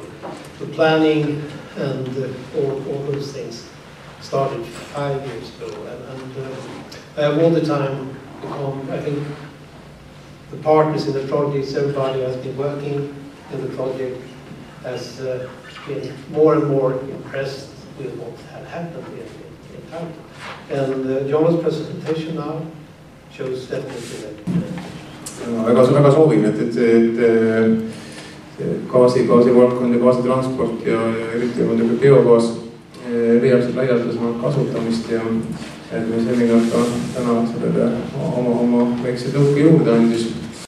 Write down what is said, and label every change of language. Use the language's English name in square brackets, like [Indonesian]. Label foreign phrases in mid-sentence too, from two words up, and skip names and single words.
[English] The planning and all those things started 5 years ago, and all the time become, I think, the partners in the projects, everybody has been working in the project, has been more and more impressed with what had happened in Tartu. And John's presentation now shows definitely that. [Estonian] Väga soovin, et gaasivaldkond ja gaasitransport ja eriti muidugi biogaas leiaksid laialdasemalt kasutamist ja et me seminar ka täna sellele oma väikse tõuke juurde andis.